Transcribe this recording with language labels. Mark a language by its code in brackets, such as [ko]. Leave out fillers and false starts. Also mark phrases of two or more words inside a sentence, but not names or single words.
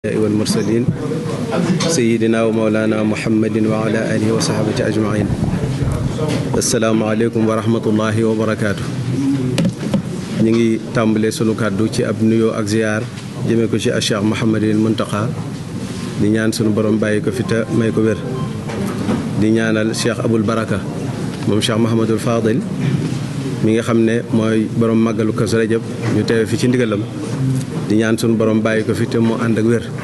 [ar] والمرسلين سيدنا ومولانا محمد وعلى آله وصحبه أجمعين. السلام عليكم ورحمة الله وبركاته. [wo] ñu ngi tàmbali sunu kàddu ci ab nuyo ak ziar jëme ko ci Cheikh Mouhamadul Muntaqa di ñaan sunu borom bàyyi ko fi te may ko wér di ñaanal Cheikh Abul Baraka moom Cheikh Mouhamadul Fadil mi nga xam ne mooy borom màggalu Kazu Rajab ñu teewe fi ci ndigalam di ñaan sunu borom bàyyi ko fi te mu ànd ak wér